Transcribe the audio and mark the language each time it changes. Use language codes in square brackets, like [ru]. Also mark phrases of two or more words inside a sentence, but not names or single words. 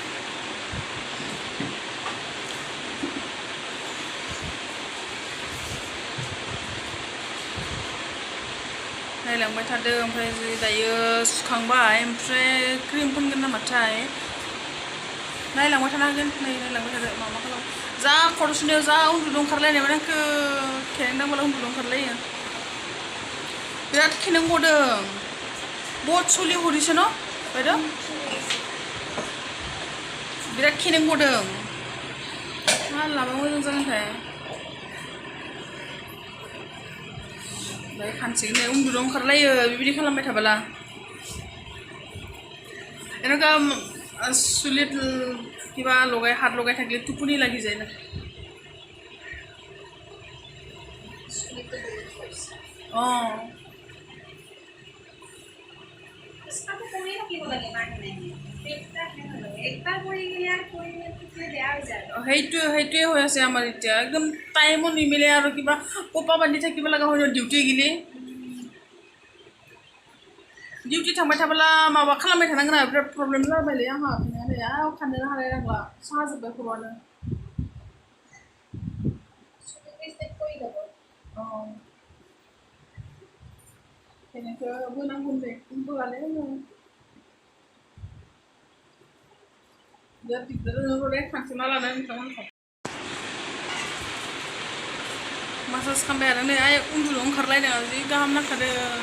[brx] नायलांबाय थादों ओमफ्राय दायो सुखांबाय ओमफ्राय क्रिम फोनगोन नामाथाय नायलांबाय थानो हागोन नै नायलांबाय थादो मा खालाम जा खर' सुनायाव जा उन्दुनो ओंखारलायनायमोन आंखौ खेरें दांबोला उन्दुनो ओंखारलायो बिराद खेनें गदों बहुत सलि हरिसो न' बायद' बिराद खेनें गदों मा लाबा मोजां जागोनथाय ओमफ्राय खानसिगोन नै उन्दुनो ओंखारलायो बेबायदि खालामबाय थाबोला [as] এনেকুৱা চুলিত কিবা লগাই হাত লগাই থাকিলে টোপনি লাগি যায় না অঁ সেইটোৱে হৈ আছে আমাৰ এতিয়া একদম টাইমো নিমিলে আৰু কিবা কোপা বান্ধি থাকিব লগা হয় ডিউটি গেলি [brx] डिउटि थांबाय थाबोला माबा खालामबाय थानांगोन आरो बिराद प्रब्लेम जाबायलै आंहा खानाया खाननोनो हालाय नांला साजोब्बाय खर'आनो खेनेंखौ बोनांगोन दे बोआलै आङो बिराद दिगदार जादों दे खानस'ना लानानै नोंथांमोनखौ मासाज खालामबाय आरो नै आइ उन्दुनो ओंखारलायदों जि गाहाम नांखादों